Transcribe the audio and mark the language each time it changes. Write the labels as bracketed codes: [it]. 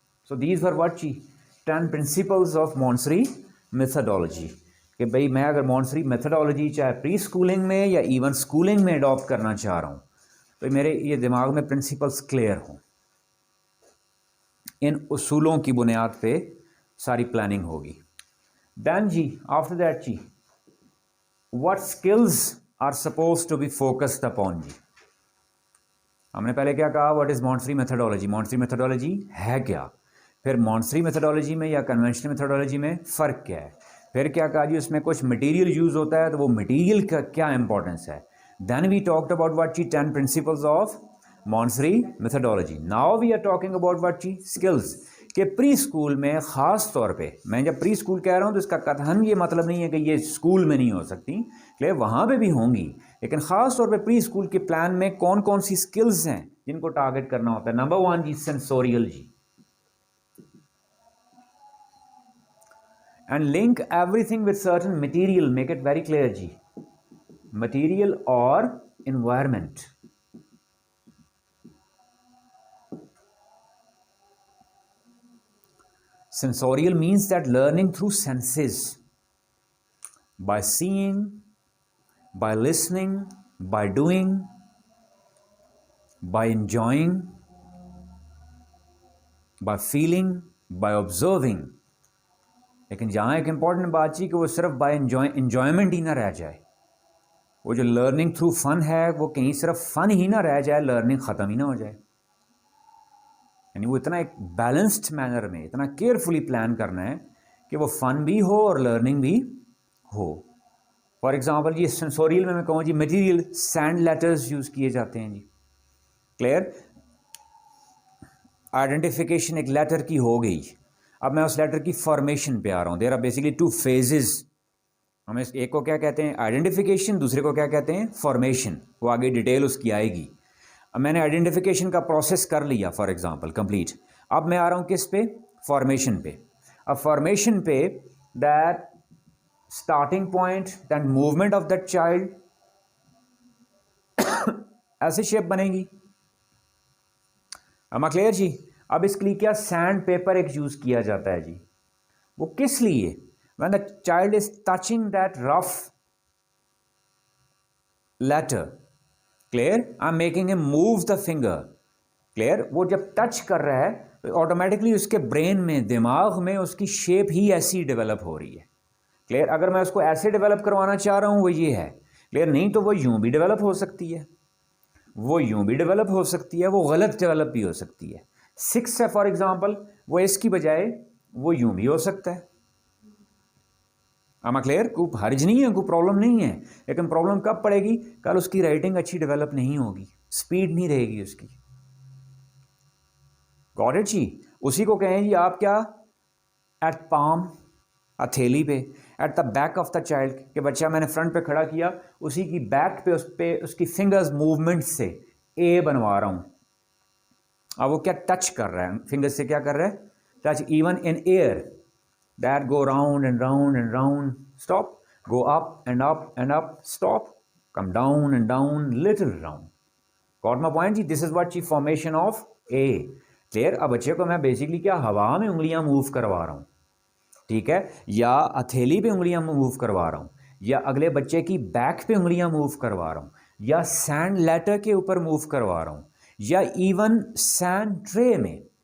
[en] So these were what جی 10 principles of Montessori methodology. [ur] کہ بھئی میں اگر مونٹسری میتھڈالوجی چاہے پری اسکولنگ میں یا ایون اسکولنگ میں اڈاپٹ کرنا چاہ رہا ہوں تو میرے یہ دماغ میں پرنسپلز کلیئر ہوں, ان اصولوں کی بنیاد پہ ساری پلاننگ ہوگی. [en] Then جی after that جی what skills are supposed to be focused upon جی. [ur] ہم نے پہلے کیا کہا, [en] what is Montessori methodology. [ur] Montessori methodology ہے کیا, پھر Montessori methodology میں یا conventional methodology میں فرق کیا ہے, پھر کیا کہا جی اس میں کچھ مٹیریل یوز ہوتا ہے تو وہ مٹیریل کا کیا امپورٹنس ہے. [en] Then we talked about what جی 10 principles of Montessori methodology. Now we are talking about what جی skills. [ur] کہ پری اسکول میں خاص طور پہ, میں جب پری اسکول کہہ رہا ہوں تو اس کا قطعاً یہ مطلب نہیں ہے کہ یہ اسکول میں نہیں ہو سکتی, کہ وہاں پہ بھی ہوں گی, لیکن خاص طور پہ پری اسکول کے پلان میں کون کون سی اسکلز ہیں جن کو ٹارگٹ کرنا ہوتا ہے. [en] Number 1 جی sensorial جی, and link everything with certain material, make it very clear جی, material اور environment. Sensorial means that learning through senses, by seeing, by listening, by doing, by enjoying, by feeling, by observing. [ur] لیکن جہاں ایک important بات چی کہ وہ صرف by enjoyment ہی نہ رہ جائے، وہ جو لرننگ تھرو فن ہے وہ کہیں صرف فن ہی نہ رہ جائے، لرننگ ختم ہی نہ ہو جائے. یعنی وہ اتنا ایک بیلنسڈ مینر میں اتنا کیئرفلی پلان کرنا ہے کہ وہ فن بھی ہو اور لرننگ بھی ہو. [en] for example [ur] جی سینسوریل میں کہوں جی مٹیریل سینڈ لیٹرز یوز کیے جاتے ہیں جی. کلیئر؟ آئیڈینٹیفیکیشن ایک لیٹر کی ہو گئی. اب میں اس لیٹر کی فارمیشن پہ آ رہا ہوں. [en] There are basically 2 phases. [ur] ہم ایک کو کیا کہتے ہیں آئیڈینٹیفیکیشن، دوسرے کو کیا کہتے ہیں فارمیشن. وہ آگے ڈیٹیل اس کی آئے گی. اب میں نے آئیڈینٹیفیکیشن کا پروسیس کر لیا [en] for example [ur] کمپلیٹ. اب میں آ رہا ہوں کس پہ؟ فارمیشن پہ. اب فارمیشن پہ [en] that starting point then movement of that child [ur] ایسی شیپ بنے گی. اما کلیئر جی؟ اب اس کے لیے کیا سینڈ پیپر ایک یوز کیا جاتا ہے جی. وہ کس لیے؟ [en] when the child is touching that rough letter, clear, I'm making him move the finger, clear. [ur] وہ جب ٹچ کر رہا ہے تو آٹومیٹکلی اس کے برین میں دماغ میں اس کی شیپ ہی ایسی ڈیولپ ہو رہی ہے. کلیئر؟ اگر میں اس کو ایسے ڈیولپ کروانا چاہ رہا ہوں وہ یہ ہے. کلیئر؟ نہیں تو وہ یوں بھی ڈیولپ ہو سکتی ہے، وہ یوں بھی ڈیولپ ہو سکتی ہے، وہ غلط ڈیولپ بھی ہو سکتی ہے. 6 ہے فار ایگزامپل، وہ اس کی بجائے وہ یوں بھی ہو سکتا ہے. اما کلیئر؟ کوئی حرج نہیں ہے، کوئی پرابلم نہیں ہے. لیکن پرابلم کب پڑے گی؟ کل اس کی رائٹنگ اچھی ڈیولپ نہیں ہوگی، سپیڈ نہیں رہے گی اس کی. گاٹ اٹ جی؟ اسی کو کہیں جی آپ کیا ایٹ پام، ہتھیلی پہ، [en] at the back of the child, [ur] کہ بچہ میں نے فرنٹ پہ کھڑا کیا، اسی کی بیک پہ اس کی فنگرز موومنٹ سے اے بنوا رہا ہوں. اب وہ کیا ٹچ کر رہا ہے فنگر سے، کیا کر رہا ہے؟ Touch. [en] Even in air that go round and round and round, stop, go up and up and up, stop, come down and down, little round. Got my point جی؟ this is what جی formation of A. [ur] clear؟ اب بچے کو میں basically کیا ہوا میں انگلیاں move کروا رہا ہوں، ٹھیک ہے، یا ہتھیلی پہ انگلیاں موو کروا رہا ہوں، یا اگلے بچے کی بیک پہ انگلیاں موو کروا رہا ہوں، یا سینڈ لیٹر کے اوپر موو کروا رہا ہوں، یا ایون سینڈ ٹرے میں.